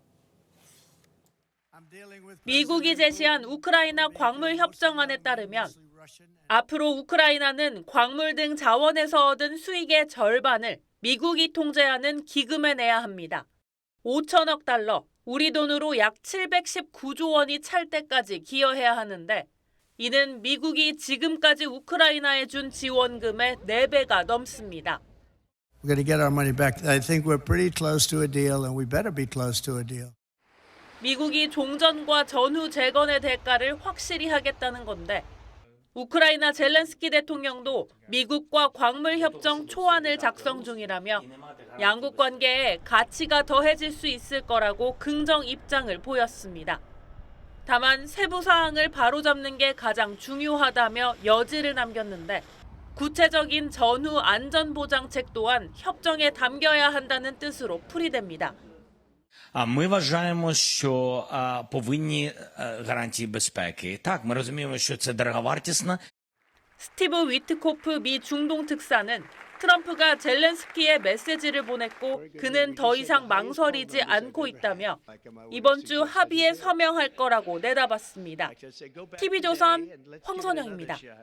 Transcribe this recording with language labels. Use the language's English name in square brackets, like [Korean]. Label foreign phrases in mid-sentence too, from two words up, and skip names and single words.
[Korean] 미국이 제시한 우크라이나 광물 협정안에 따르면 앞으로 우크라이나는 광물 등 자원에서 얻은 수익의 절반을 미국이 통제하는 기금에 내야 합니다. 5천억 달러, 우리 돈으로 약 719조 원이 찰 때까지 기여해야 하는데 이는 미국이 지금까지 우크라이나에 준 지원금의 4배가 넘습니다. [English] We're going to get our money back. I think we're pretty close to a deal and we better be close to a deal. [Korean] 미국이 종전과 전후 재건의 대가를 확실히 하겠다는 건데 우크라이나 젤렌스키 대통령도 미국과 광물 협정 초안을 작성 중이라며 양국 관계에 가치가 더해질 수 있을 거라고 긍정 입장을 보였습니다. 다만 세부 사항을 바로잡는 게 가장 중요하다며 여지를 남겼는데 구체적인 전후 안전보장책 또한 협정에 담겨야 한다는 뜻으로 풀이됩니다. [Ukrainian] Ми вважаємо, що повинні гарантії безпеки. Так, ми розуміємо, що це дороговартісно. [Korean] 스티브 위트코프 미 중동 특사는 트럼프가 젤렌스키에 메시지를 보냈고 그는 더 이상 망설이지 않고 있다며 이번 주 합의에 서명할 거라고 내다봤습니다. TV조선 황선영입니다.